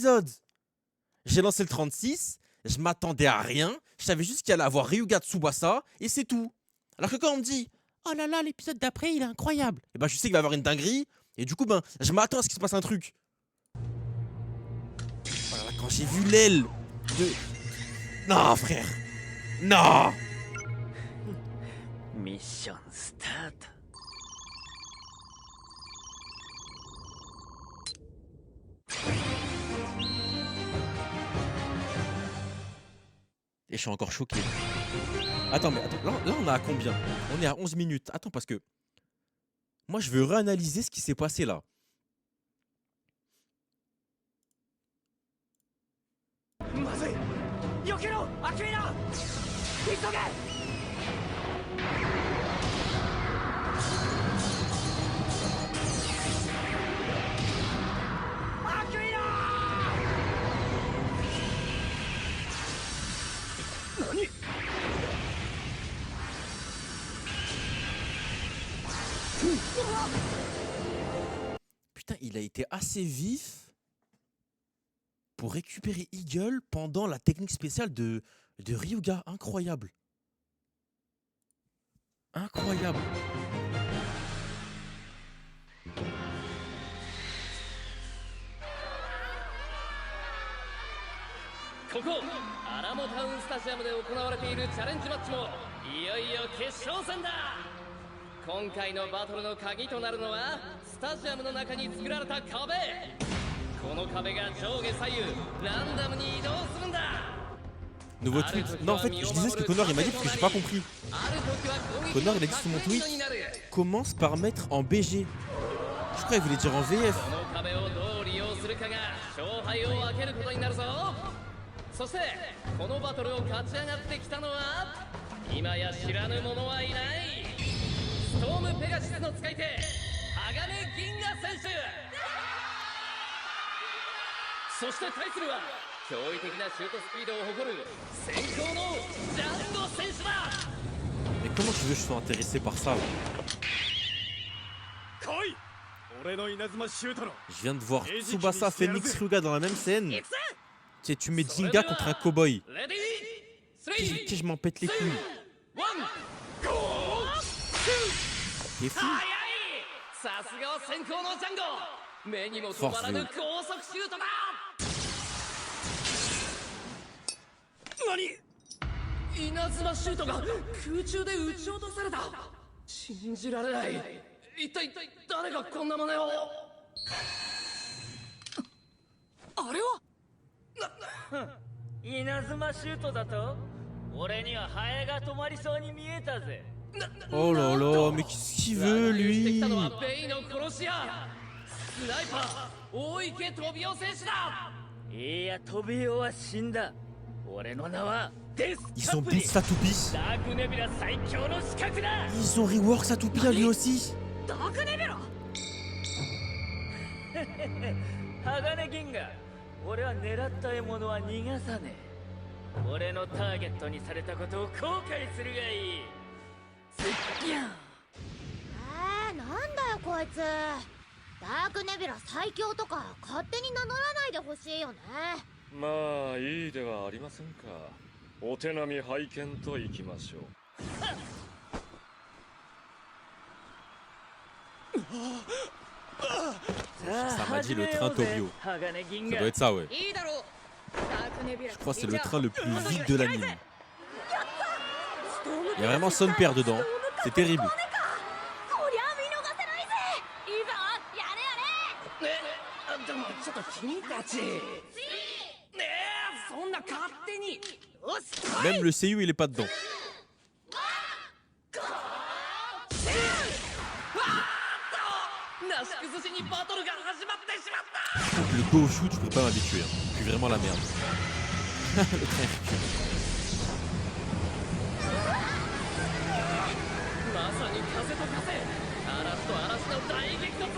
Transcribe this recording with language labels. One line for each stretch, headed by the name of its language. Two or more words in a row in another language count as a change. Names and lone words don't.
French: » J'ai lancé le 36, je m'attendais à rien, je savais juste qu'il allait avoir Ryuga Tsubasa, et c'est tout. Alors que quand on me dit « Oh là là, l'épisode d'après, il est incroyable. » Et ben je sais qu'il va y avoir une dinguerie, et du coup, ben, je m'attends à ce qu'il se passe un truc. Oh là là, quand j'ai vu l'aile de... Non, frère. Non.
Japanese: ミッションスタート。
French: Et je suis encore choqué. Attends, mais attends, là on est à combien? On est à 11 minutes. Attends, parce que... Moi, je veux réanalyser ce qui s'est passé là.
Japanese: 避けろアキュイナ急げアキュイナ何
French: Putain, il a été assez vif pour récupérer Eagle pendant la technique spéciale de Ryuga. Incroyable. Incroyable.
Japanese: ここアラモタウンスタジアムで行われているチャレンジマッチもいよいよ決勝戦だ。今回のバトルの鍵となるのはスタジアムの中に作られた壁。この壁が上下左右ランダムに移動するんだ。
French: Nouveau tweet. Non, en fait, je disais ce que Connor il m'a dit parce que j'ai pas compris. Connor il a dit sur mon tweet commence par mettre en BG. Je crois qu'il voulait dire en VF.
Japanese: そしてこのバトルを勝ち上がってきたのは今や知らぬ者はいない。ストームペガシスの使い手鋼銀河選手。そして対するは驚異的なシュートスピードを誇る先行のジャンゴ選手だ。
French: Mais comment tu veux que je sois intéressé par ça là?
Japanese: 来い俺の稲妻シュートの
French: Je viens de voir Tsubasa, Phoenix, Ryuga dans la même scène. Tu sais, tu mets Jinga contre un cowboy.
Japanese: レディー
French: Qui je m'en pète les couilles.
Japanese: ワン
French: T'es fou.
Japanese: 早い。さすがは先行のジャンゴ。目にも止まらぬ高速シュートだ。何？稲妻シュートが空中で撃ち落とされた。信じられない。一体誰がこんな真似を。あれは稲妻シュートだと俺にはハエが止まりそうに見えたぜ。
French: Oh là là, mais qu'est-ce qu'il veut
Japanese: 乱入してき
French: lui?
Japanese: たのはベイの殺し屋スナイパー大池飛び男選手だ。いや飛びよは死んだ。俺の名はデス
French: Ils
Japanese: カ
French: ont
Japanese: プリ
French: boosté Satopi.
Japanese: ダークネビラ最強の刺客だ。
French: Ils ont rework Satopi à lui aussi.
Japanese: ダークネビラ。鋼銀河俺は狙った獲物は逃がさねえ。俺のターゲットにされたことを後悔するがいい。なんだよこいつ。ダークネビラ最強とか勝手に名乗らないでほしいよね。まあいいではありませんか。お手並み拝見といきましょう。
French: Ça m'a dit le train Tobio. Ça doit être ça, ouais.
Japanese: いいだろう。ダークネビラ。
French: Je crois que c'est le train le plus vite de l'anime. Il y a vraiment son père dedans. C'est terrible.
Japanese: こりゃ見逃せないぜ。いいぞやれやれ。ね、でもちょっと君たち。ねえ、そんな勝手に。よし。
French: Même le CU il est pas dedans.
Japanese: なし崩しにバトルが始まってしまった。
French: Le go au shoot, je peux pas m'habituer. Hein. Je suis vraiment la merde. Le train recule.
Japanese: まさに風と風、嵐と嵐の大激突。